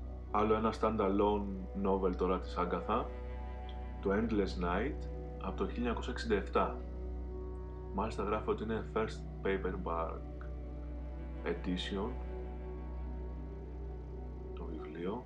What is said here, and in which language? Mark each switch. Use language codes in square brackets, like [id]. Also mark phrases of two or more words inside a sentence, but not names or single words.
[el] Άλλο ένα [en] standalone novel [el] τώρα της Άγκαθα, το Endless Night, από το 1967. Μάλιστα γράφει ότι είναι [en] first paperback edition [el] το βιβλίο.